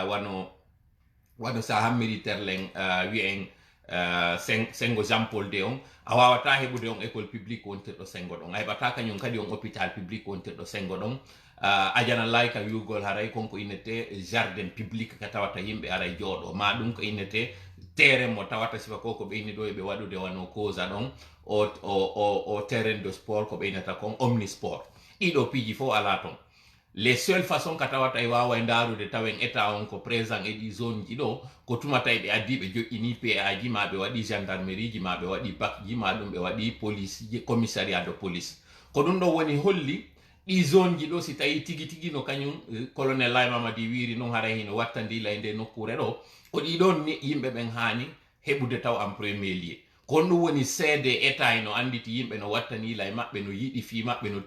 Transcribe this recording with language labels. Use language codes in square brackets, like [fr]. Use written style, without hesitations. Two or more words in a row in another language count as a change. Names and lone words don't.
[ff] wano sa hammiri terlen wi'en sengo Jean Paul de on a wawata heɓude on [fr] école publique [ff] wontirɗo sengo ɗon a heɓata kañum kadi on [fr] hôpital public [ff] wontirɗo sengo ɗon ajana layka wiugol haray konko innete [fr] jardin public [ff] ka tawata yimɓe aray jooɗo ma ɗum ko innete terrain mo tawata sifa ko ko ɓeyni ɗo eɓe waɗude wano causa ɗon o [fr] terrain de sport [ff] ko ɓeynata kon omnisport ɗiɗo piiji fof ala ton [fr] les seules façons [ff] ka tawata e wawa ndarude tawen état on ko présent e ɗi zone ji ɗo ko tumata ɓe addi ɓe joƴƴini PA ji ma ɓe waɗi gendarmerie ji ma ɓe waɗi bac ji ma ɗum ɓe waɗi police ji [fr] commissariat de police [ff] ko ɗum ɗo woni holli ɗi zone ji ɗo si tawi tigi tigi no kañum colonel Lay Mamadi wiri noon hara hino wattandi lay nde nokkure ɗo ko ɗiɗon yimɓe ɓen hani heɓude taw [fr] en premier lieu [ff] kon ɗum woni seede état no anditi yimɓe no wattanila e maɓɓe no yiɗi fi maɓɓe no